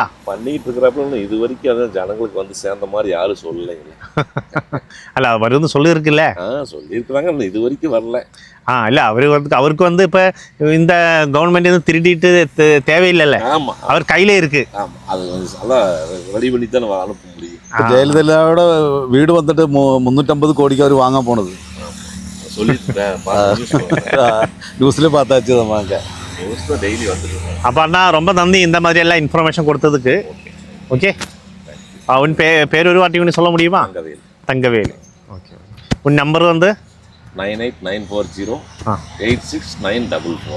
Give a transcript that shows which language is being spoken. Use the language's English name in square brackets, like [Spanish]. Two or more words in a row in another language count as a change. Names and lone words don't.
[Tamil] பண்ணிட்டு இருக்கிறப்ப இது வரைக்கும் அதான் ஜனங்களுக்கு வந்து சேர்ந்த மாதிரி யாரும் சொல்லலை. அல்ல, அவர் வந்து சொல்லியிருக்குல்ல? சொல்லியிருக்கிறாங்க, இது வரைக்கும் வரல. இல்லை, அவருக்கு வந்து இப்போ இந்த கவர்மெண்ட் வந்து திருடிட்டு தேவையில்லைல்ல. ஆமாம், அவர் கையில இருக்கு. ஆமாம், அது நல்லா ரெடி பண்ணி தான் நம்ம அனுப்ப முடியும். [Malayalam] ജയലളിതയുടെ വീട് വന്നിട്ട് 350 കോടിക്ക് അവർ വാങ്ങാൻ പോണത് [Tamil] சொல்லிட்டு நியூஸ்ல பார்த்தாச்சு. நம்ம மோஸ்ட்டாக டெய்லி வந்துருக்கோம். அப்போ அண்ணா ரொம்ப நன்றி இந்த மாதிரி எல்லாம் இன்ஃபர்மேஷன் கொடுத்ததுக்கு. ஓகே, உன் பேர் ஒரு வாட்டி சொல்ல முடியுமா? தங்கவேல். தங்கவேல். ஓகே. உன் நம்பர் வந்து 9894086944.